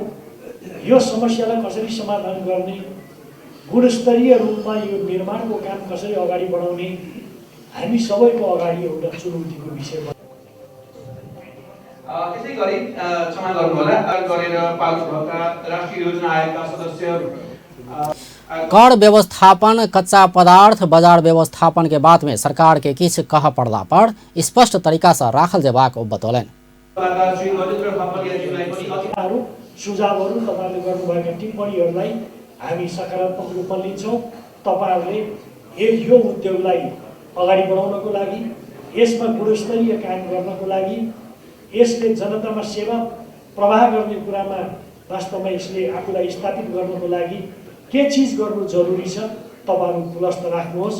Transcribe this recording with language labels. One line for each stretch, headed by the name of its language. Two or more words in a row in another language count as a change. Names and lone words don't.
Nepali: यो समस्यालाई कसरी समाधान गर्ने, गुणस्तरीय रूपमा यो निर्माणको काम कसरी अगाडि बढाउने हामी सबैको अगाडि एउटा चुनौतीको विषय हो। त्यसै गरी क्षमा गर्नुहोला, गरेर पाल्नु भएका राष्ट्रिय योजना आयोगका सदस्य
Maithili: कर व्यवस्थापन, कच्चा पदार्थ बाजार व्यवस्थापन के बात में सरकार के किछ कह पड़ला पर स्पष्ट तरीका से राखल जेबाक बतौलन।
Nepali: सुझावहरू तपाईले गर्नुभएका टिप्पणीहरूलाई हामी सकारात्मक रूपमा लिन्छौँ। तपाईहरूले यो उद्योगलाई अगाडि बढाउनको लागि, यसमा गुणस्तरीय काम गर्नको लागि, यसले जनतामा सेवा प्रवाह गर्ने कुरामा वास्तवमा यसले आफूलाई स्थापित गर्नको लागि के चीज गर्नु जरुरी छ तपाईहरु पुलस्त राख्नुहोस्।